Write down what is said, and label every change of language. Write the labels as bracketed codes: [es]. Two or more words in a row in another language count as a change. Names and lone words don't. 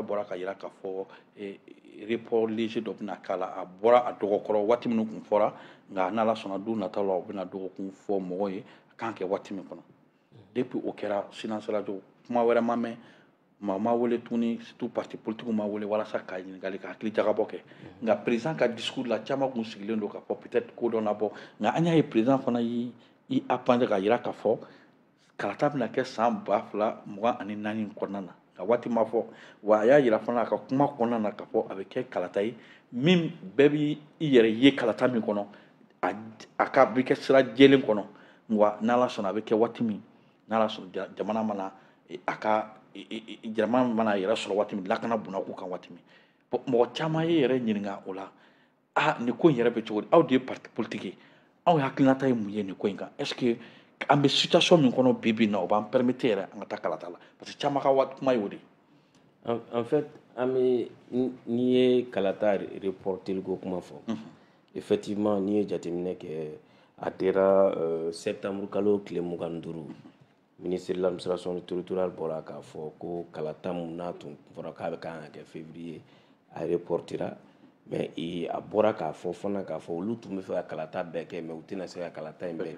[bm] bɔra ka yira k'a fɔ [fr] report léger [bm] dɔ bɛna k'a la a bɔra a dɔgɔkɔrɔ waati minnu kun fɔra nka n'ala sɔnna don nataw la u bɛna dɔgɔkun fɔ mɔgɔw ye a kan kɛ waati min kɔnɔ depuis o kɛra [fr] silence radio [bm] kuma wɛrɛ ma mɛn maa ma wele tuguni [fr] surtout parti politique [bm] ma wele walasa ka ɲininkali ka hakili jagabɔ kɛ nka président ka discours la caman kun sigilen don k'a fɔ peut-être ko dɔ nabɔ nka an y'a ye président fana y'i apprendre k'a yira k'a fɔ kalata bɛna kɛ san 2024 kɔnɔna na ka waati ma fɔ wa a y'a yira fana a ka kuma kɔnɔna na k'a fɔ a bɛ kɛ kalata ye min bɛɛ b'i yɛrɛ ye kalata min kɔnɔ a ka bɛ kɛ sira jɛlen kɔnɔ wa n'ala sɔnna a bɛ kɛ waati min n'ala sɔnna jamana mana a ka jamana mana a yɛrɛ sɔrɔ waati min lakana bunna u kan waati min mɔgɔ caman ye yɛrɛ ɲininka o la nin ko in yɛrɛ bɛ cogo di aw de ye [fr] parti politique [bm] ye aw hakilinata ye mun ye nin ko in kan [fr] est-ce que [bm] an bɛ situation min kɔnɔ bi bi in na o b'an permettre yɛrɛ an ka taa kalata la parce que caman ka kuma ye o de ye. [fr] En fait [bm] an bɛ n'i ye kalata reporteli ko kuma fɔ effectivement n'i ye jateminɛ kɛ a dira septembre kalo tile 25 [fr] ministre de l'administration territoriale [bm] bɔra k'a fɔ ko kalata mun n'a tun fɔra k'a bɛ kan ka kɛ février a reportera mais a bɔra k'a fɔ fana k'a fɔ olu tun bɛ fɛ ka kalata bɛɛ kɛ mais u tɛna se ka kalata in bɛɛ